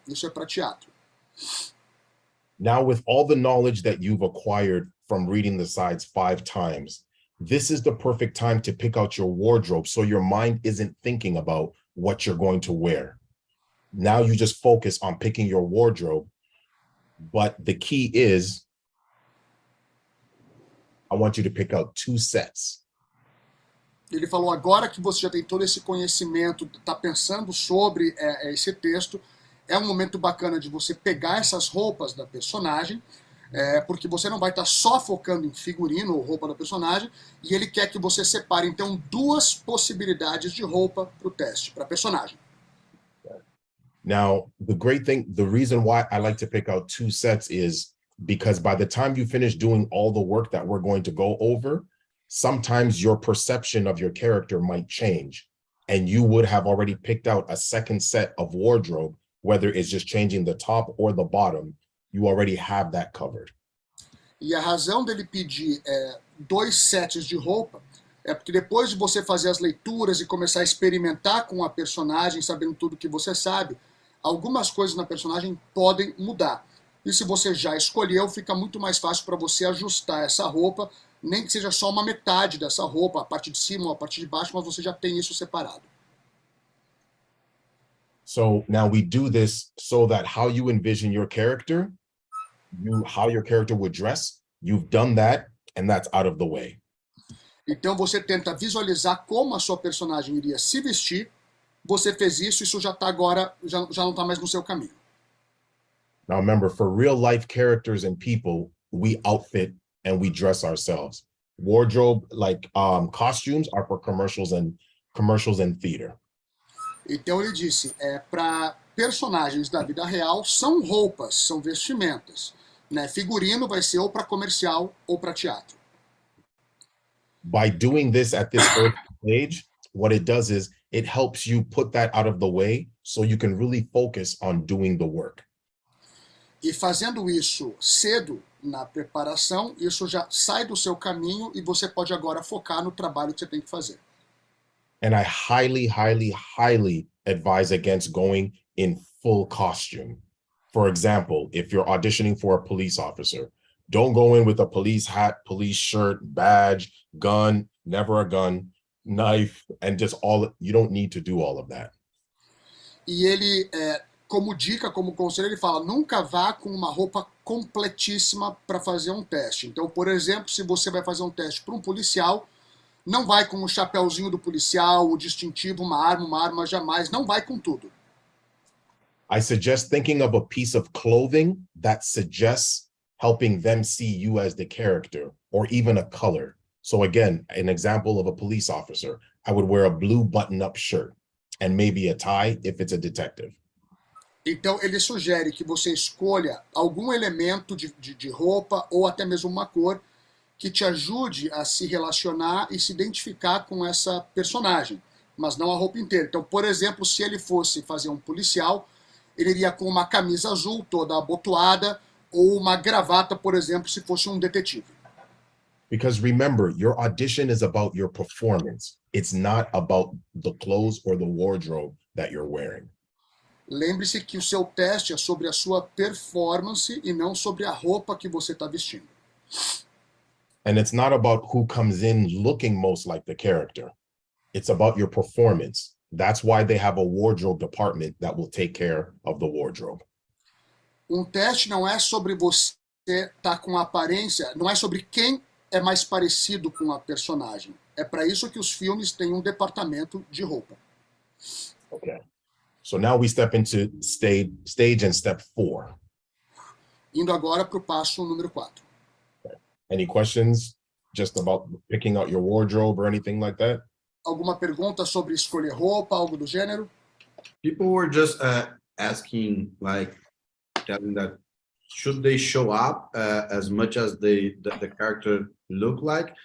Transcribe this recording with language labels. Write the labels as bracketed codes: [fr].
[pt] Isso é para teatro. [en] Now, with all the knowledge that you've acquired from reading the sides 5 times, this is the perfect time to pick out your wardrobe so your mind isn't thinking about what you're going to wear. Now you just focus on picking your wardrobe, but the key is I want you to pick out 2 sets. [pt] Ele falou, agora que você já tem todo esse conhecimento, está pensando sobre esse texto, é um momento bacana de você pegar essas roupas da personagem, porque você não vai estar só focando em figurino ou roupa da personagem, e ele quer que você separe, então, 2 possibilidades de roupa para o teste, para a personagem. [en] Now, the great thing, the reason why I like to pick out 2 sets is because by the time you finish doing all the work that we're going to go over, sometimes your perception of your character might change, and you would have already picked out a second set of wardrobe, whether it's just changing the top or the bottom, you already have that covered. [pt] E a razão dele pedir 2 sets de roupa é porque depois de você fazer as leituras e começar a experimentar com a personagem, sabendo tudo que você sabe, algumas coisas na personagem podem mudar. E se você já escolheu, fica muito mais fácil para você ajustar essa roupa, nem que seja só uma metade dessa roupa, a parte de cima ou a parte de baixo, mas você já tem isso separado. [en] So now we do this so that how you envision your character, how your character would dress, you've done that, and that's out of the way. [pt] Então você tenta visualizar como a sua personagem iria se vestir, você fez isso já está agora, já não está mais no seu caminho. [en] Now remember, for real life characters and people, we outfit and we dress ourselves. Wardrobe, like costumes, are for commercials and theater. [pt] Então ele disse, para personagens da vida real, são roupas, são vestimentas. Né? Figurino vai ser ou para comercial ou para teatro. [en] By doing this at this early stage, what it does is it helps you put that out of the way so you can really focus on doing the work. [pt] E fazendo isso cedo, na preparação, isso já sai do seu caminho e você pode agora focar no trabalho que você tem que fazer. [en] And I highly, highly, highly advise against going in full costume. For example, if you're auditioning for a police officer, don't go in with a police hat, police shirt, badge, gun, never a gun, knife, and just you don't need to do all of that. [pt] E ele, como dica, como conselho, ele fala, nunca vá com uma roupa completíssima para fazer um teste. Então, por exemplo, se você vai fazer um teste para um policial, não vai com o chapéuzinho do policial, o distintivo, uma arma jamais, não vai com tudo. [en] I suggest thinking of a piece of clothing that suggests helping them see you as the character, or even a color. So again, an example of a police officer, I would wear a blue button-up shirt and maybe a tie if it's a detective. [pt] Então, ele sugere que você escolha algum elemento de roupa ou até mesmo uma cor que te ajude a se relacionar e se identificar com essa personagem, mas não a roupa inteira. Então, por exemplo, se ele fosse fazer um policial, ele iria com uma camisa azul toda abotoada ou uma gravata, por exemplo, se fosse um detetive. [en] Because remember, your audition is about your performance. It's not about the clothes or the wardrobe that you're wearing. [pt] Lembre-se que o seu teste é sobre a sua performance e não sobre a roupa que você está vestindo. [en] And it's not about who comes in looking most like the character. It's about your performance. That's why they have a wardrobe department that will take care of the wardrobe. [pt] Teste não é sobre você estar com a aparência, não é sobre quem é mais parecido com a personagem. É para isso que os filmes têm departamento de roupa. [en] Okay. So now we step into stage and step 4. [pt] Indo agora para o passo número 4. [en] Any questions just about picking out your wardrobe or anything like that? [pt] Alguma pergunta sobre escolher roupa, algo do gênero? [en] People were just asking, like, telling that should they show up as much as the character look like?